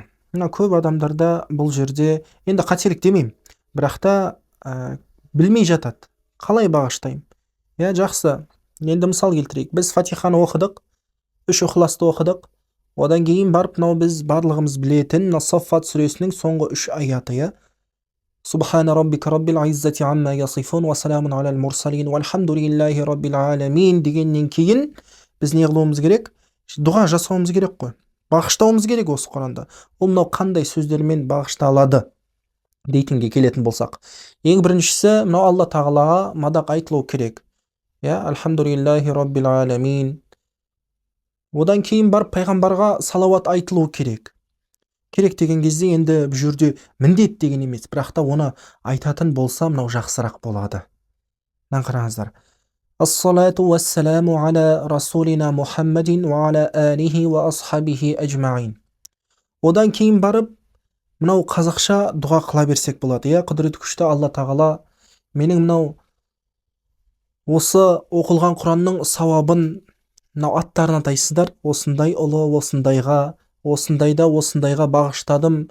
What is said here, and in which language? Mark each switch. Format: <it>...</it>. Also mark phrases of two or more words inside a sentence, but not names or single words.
<kk>Көп адамдарда бұл жерде енді қателік демеймін, бірақ та білмей жатады. Қалай бағыштаймын? Жақсы. Енді мысал келтірейік. Біз Фатиханы оқыдық, үш ықыласты оқыдық. Одан кейін барып біз барлығымыз білетін Саффат сүресінің соңғы үш аяты.</kk> <ar>سبحان ربك رب العزة عما يصفون وسلام على المرسلين والحمد لله رب العالمين</ar> <kk>дегеннен кейін біз не қылуымыз керек? Дұға жасауымыз керек қой. Бағыштауымыз керек осы Құранда. Ол қандай сөздермен бағышталады дейтінге келетін болсақ. Ең біріншісі Алла тағалаға мадақ айтылу керек.</kk> <ar>الحمد لله رب العالمين.</ar> <kk>Одан кейін барып пайғамбарға салауат айтылу керек. Керек деген кезде енді бұл жерде міндет деген емес, бірақ та оны айтатын болса жақсырақ болады. Қараңыздар.</kk> <ar>والصلاة والسلام على رسولنا محمد وعلى آله وأصحابه أجمعين.</ar> <kk>Одан кейін барып қазақша дұға қыла берсек болады. Құдіреті күшті Алла тағала менің осы оқылған Құранның сауабын аттарын атайсыздар, осындай ұлы, осындайға бағыштадым.</kk>